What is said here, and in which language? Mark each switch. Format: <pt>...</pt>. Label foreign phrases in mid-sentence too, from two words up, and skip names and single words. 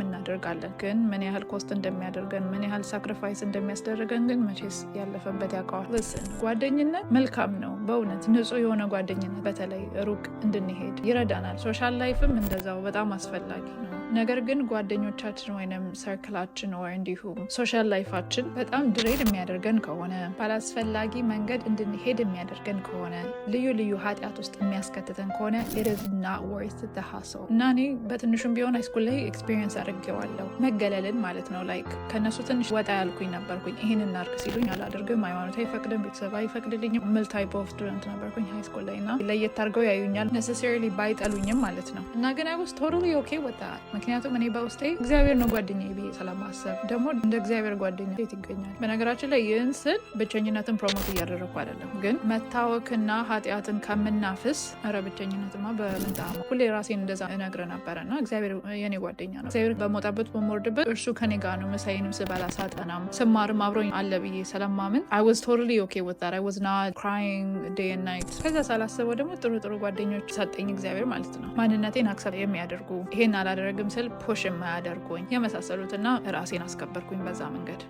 <am>እናደርጋለን። ግን ምን ያህል ኮስት እንደሚያደርገን ምን ያህል ሳክሪፋይስ እንደሚያስደርገን ግን መቼስ ያለፈበት ያውቀዋል። ጓደኝነት መልካም ነው በእውነት ንጹህ የሆነ ጓደኝነት በተለይ ሩቅ እንድንሄድ ይረዳናል።</am> <en>social life</en> <am>እንደዛው በጣም አስፈላጊ ነው። ነገር ግን ጓደኞቻችን ወይም ሰርክላችን ወይ እንዲሁም</am> <en>social life</en> <am>በጣም ድሬድ የሚያደርገን ከሆነ ባላስፈላጊ መንገድ እንድንሄድ የሚያደርገን ከሆነ ልዩ ልዩ ኃጢአት ውስጥ የሚያስከትተን ከሆነ</am> <en>it is not worth the hassle።</en> <am>እና እኔ በትንሹም ቢሆን ሃይስኩል ላይ ኤክስፒሪየንስ አድርጌዋለሁ መገለልን ማለት ነው። ላይክ ከነሱ ትንሽ ወጣ ያልኩኝ ነበርኩኝ። ይህን እናርግ ሲሉኝ አላደርግም፣ ሃይማኖት አይፈቅድም፣ ቤተሰብ አይፈቅድልኝም ምል</am> <en>type of student</en> <am>ነበርኩኝ ሃይስኩል ላይ እና ለየት አድርገው ያዩኛል necessarily ባይጠሉኝም ማለት ነው። እና ግን</am> <en>I was totally okay with that</en> <am>ምክንያቱም እኔ በውስጤ እግዚአብሔር ነው ጓደኛዬ ብዬ ስለማሰብ ደግሞ እንደ እግዚአብሔር ጓደኛ የት ይገኛል። በነገራችን ላይ ይህን ስል ብቸኝነትን ፕሮሞት እያደረግኩ አይደለም፣ ግን መታወክና ኃጢአትን ከምናፍስ ኧረ ብቸኝነትማ በምንጣማ ሁሌ ራሴን እንደዛ እነግር ነበረና እግዚአብሔር የኔ ጓደኛ ነው። እግዚአብሔር በመውጣበት በመወርድበት እርሱ ከኔ ጋር ነው። ምሳዬንም ስበላ ሳጠናም ስማርም አብሮኝ አለ ብዬ ስለማምን</am> <en>I was totally okay with that. I was not crying day and night።</en> <am>ከዛ ሳላስበው ደግሞ ጥሩ ጓደኞች ሰጠኝ እግዚአብሔር ማለት ነው። ማንነቴን አክሰፕት የሚያደርጉ ይሄን አላደረግም ስል ፑሽ የማያደርጉኝ የመሳሰሉትና ራሴን አስከበርኩኝ በዛ መንገድ።</am>